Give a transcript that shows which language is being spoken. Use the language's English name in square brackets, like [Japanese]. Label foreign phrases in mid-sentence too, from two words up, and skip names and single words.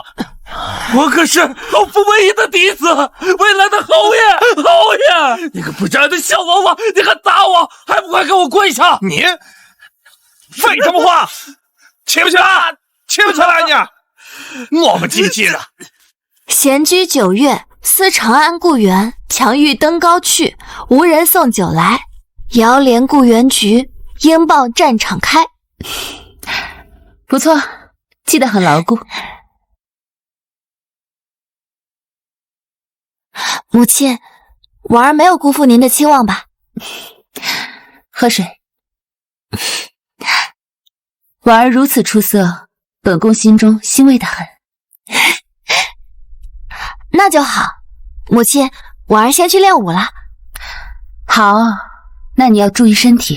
[Chinese] 我可是老夫唯一的嫡子，未來的侯爺，侯爺！你個不沾的小嬷嬷，你還打我，還不快給我跪下！你廢什麼話？起不起來？起不起來你？磨磨唧唧的。閒居9月，思長安故園，強欲登高去，無人送酒來。遙憐故園菊，應報戰場開。不錯，記得很牢固。母親，婉兒沒有辜負您的期望吧？喝水。婉兒如此出色，本宮心中欣慰得很。那就好，母親，婉兒先去練武了。好，那你要注意身體。